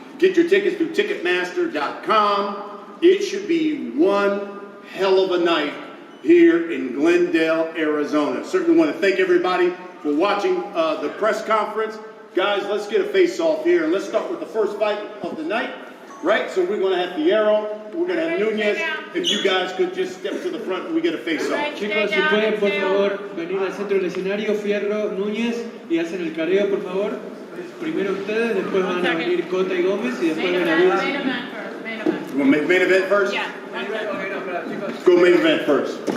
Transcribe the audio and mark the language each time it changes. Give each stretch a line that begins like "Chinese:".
English: Get your tickets through Ticketmaster.com. It should be one hell of a night here in Glendale, Arizona. Certainly want to thank everybody for watching the press conference. Guys, let's get a face-off here, and let's start with the first fight of the night, right? So we're going to have Fierro, we're going to have Nunez. If you guys could just step to the front and we get a face-off.
Spanish: Chicos, si pueden por favor venir al centro del escenario, Fierro, Núñez, y hacen el careo, por favor. Primero ustedes, después van a venir Cota y Gómez, y después Benavidez.
English: You want to make main event first? Yeah. Let's go main event first.